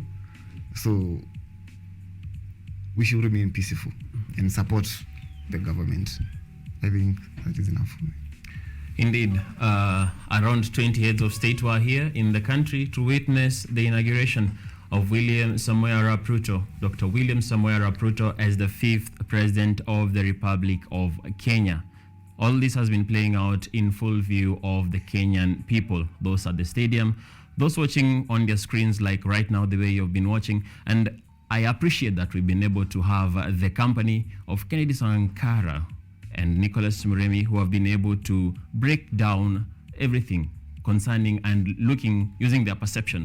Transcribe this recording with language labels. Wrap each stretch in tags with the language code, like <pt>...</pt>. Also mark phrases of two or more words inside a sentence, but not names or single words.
<en>So we should remain peaceful and support the government. I think that is enough for me. Indeed, around 20 heads of state were here in the country to witness the inauguration of William Samoei Arap Ruto, Dr. William Samoei Arap Ruto, as the 5th President of the Republic of Kenya. All this has been playing out in full view of the Kenyan people, those at the stadium, those watching on their screens like right now, the way you've been watching. And I appreciate that we've been able to have the company of Kennedy Sankara and Nicholas Muremi, who have been able to break down everything concerning and using their perception.</en>